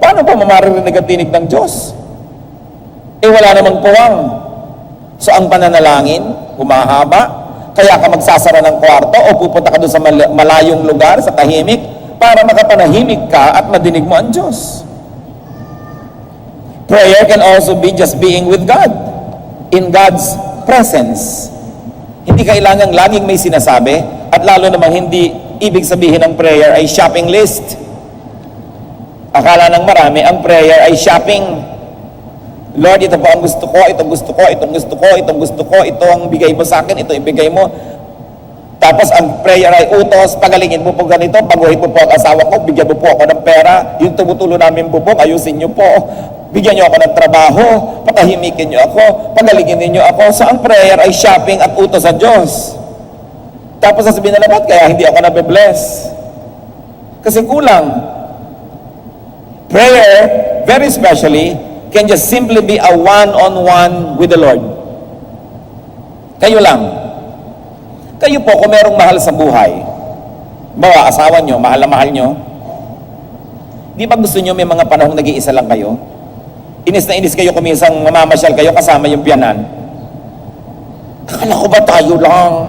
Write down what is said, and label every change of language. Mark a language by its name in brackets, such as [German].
[Filipino] Paano pa mamaririnig ang tinig ng Diyos? Wala namang puwang. So ang pananalangin, humahaba. Kaya ka magsasara ng kwarto o pupunta ka doon sa malayong lugar, sa tahimik, para makapanahimik ka at madinig mo ang Diyos. [English] Prayer can also be just being with God, in God's presence. [Filipino] Hindi kailangang laging may sinasabi, at lalo namang hindi ibig sabihin ng prayer ay shopping list. Akala ng marami, ang prayer ay shopping. Lord, ito po ang gusto ko, itong gusto ko, itong gusto ko, itong gusto ko, ito ang bigay mo sa akin, ito ibigay mo. Tapos ang prayer ay utos, pagalingin mo po ganito, baguhin mo po ang asawa ko, bigyan mo po ako ng pera, yung tumutulo namin bubong, ayusin niyo po, bigyan niyo ako ng trabaho, patahimikin niyo ako, pagalingin niyo ako. So ang prayer ay shopping at utos sa Diyos. Tapos sasabihin na lahat, kaya hindi ako nabe-bless. Kasi kulang. [English] Prayer, very especially, can just simply be a one-on-one with the Lord. [Filipino] Kayo lang. Kayo po, kung merong mahal sa buhay, bawa asawa nyo, mahal na mahal nyo, di ba gusto nyo may mga panahong nag-iisa lang kayo? Inis na inis kayo, kumisang mamamasyal kayo kasama yung piyanan. Akala ko ba tayo lang?